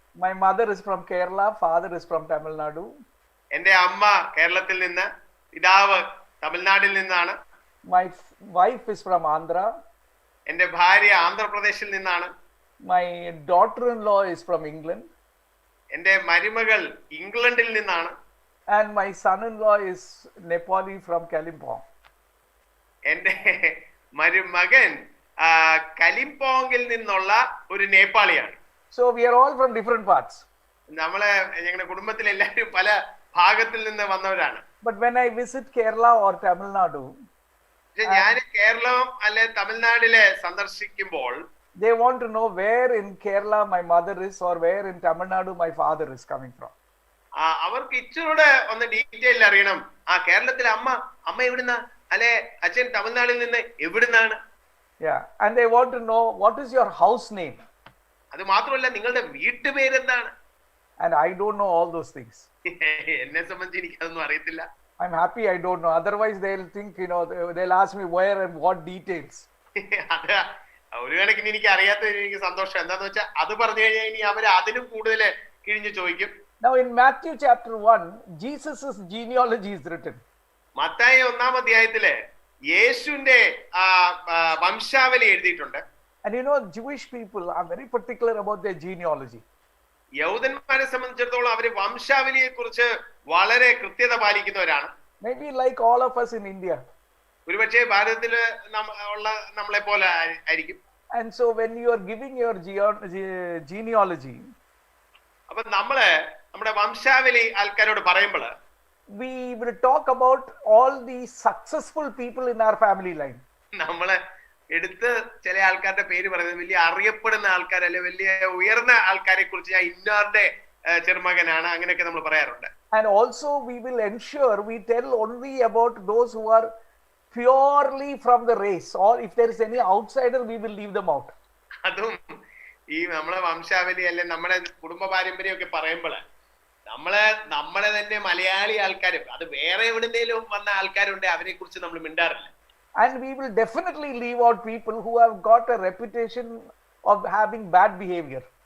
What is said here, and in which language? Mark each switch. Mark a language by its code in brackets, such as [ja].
[en] My mother is from Kerala, father is from Tamil Nadu. [ml] എന്റെ അമ്മ കേരളത്തിൽ നിന്ന്, പിതാവ് തമിഴ്നാട്ടിൽ നിന്നാണ്. [en] My wife is from Andhra. [ml] എന്റെ ഭാര്യ ആന്ധ്രാപ്രദേശിൽ നിന്നാണ്. [en] My daughter-in-law is from England. [ml] എന്റെ മരുമകൾ ഇംഗ്ലണ്ടിൽ നിന്നാണ്. [en] And my son-in-law is Nepali from Kalimpong. [ml] എന്റെ മരുമകൻ കലിംപോങ്ങിൽ നിന്നുള്ള ഒരു നേപ്പാളിയാണ്. [en] So we are all from different parts. [ml] ഞങ്ങളുടെ കുടുംബത്തിൽ എല്ലാവരും പല ഭാഗത്തിൽ നിന്ന് വന്നവരാണ്. [en] But when I visit Kerala or Tamil Nadu, [ml] ഞാൻ കേരളം അല്ലെ തമിഴ്നാട്ടിലെ സന്ദർശിക്കുമ്പോൾ [en] they want to know where in Kerala my mother is or where in Tamil Nadu my father is coming from. [ml] അവർക്ക് ഇച്ചിരൂടെ ഒന്ന് ഡീറ്റെയിൽ അറിയണം. കേരളത്തിലെ അമ്മ എവിടുന്ന, അല്ലെ അച്ഛൻ തമിഴ്നാട്ടിൽ നിന്ന് എവിടുന്നാണ്. [en] Yeah, and they want to know what is your house name. [ml] അത് മാത്രമല്ല നിങ്ങളുടെ വീട്ടുപേരെന്താണ്. [en] And I don't know all those things. [ml] എന്നെ സംബന്ധിച്ച് എനിക്ക് അതൊന്നും അറിയത്തില്ല. [en] I'm happy I don't know. Otherwise they'll think, they'll ask me where and what details. [ml] അത് ഒരു കണക്കിന് എനിക്ക് അറിയാത്തതിന് എനിക്ക് സന്തോഷം. എന്താന്ന് വെച്ചാൽ അത് പറഞ്ഞു കഴിഞ്ഞാൽ ഇനി അവർ അതിനും കൂടുതൽ കിഴിഞ്ഞു ചോദിക്കും. [en] Now in Matthew chapter 1, Jesus' genealogy is written. [ml] Mathai 1-ാം അധ്യായത്തില് യേശുവിന്റെ വംശാവലി എഴുതിയിട്ടുണ്ട്. [en] And Jewish people are very particular about their genealogy. [ml] യഹൂദന്മാരെ സംബന്ധിച്ചിടത്തോളം അവര് വംശാവലിയെ കുറിച്ച് വളരെ കൃത്യത പാലിക്കുന്നവരാണ്. [en] Maybe like all of us in India. [ml] ഒരുപക്ഷെ ഭാരതത്തില് ഉള്ള നമ്മളെ പോലെ ആയിരിക്കും. [en] And so when you are giving your genealogy, [ml] അപ്പൊ നമ്മുടെ വംശാവലി ആൾക്കാരോട് പറയുമ്പോൾ [en] we will talk about all the successful people in our family line. [ml] നമ്മള് എടുത്ത് ചില ആൾക്കാരുടെ പേര് പറയുന്നത് വലിയ അറിയപ്പെടുന്ന ആൾക്കാർ, അല്ലെ വലിയ ഉയർന്ന ആൾക്കാരെ കുറിച്ച് ഞാൻ ഇന്നാരുടെ ചെറുമകനാണ്, അങ്ങനെയൊക്കെ നമ്മൾ പറയാറുണ്ട്. [en] And also we will ensure we tell only about those who are purely from the race, or if there is any outsider we will leave them out. [ml] അതും ഈ നമ്മളെ വംശാവലി അല്ലെ നമ്മുടെ കുടുംബ പാരമ്പര്യമൊക്കെ പറയുമ്പോൾ നമ്മളെ തന്നെ മലയാളി ആൾക്കാരും അത് വേറെ എവിടെന്തെങ്കിലും വന്ന ആൾക്കാരുണ്ട്, അവരെ കുറിച്ച് നമ്മൾ മിണ്ടാറില്ല. [en] And we will definitely leave out people who have got a reputation of having bad behavior.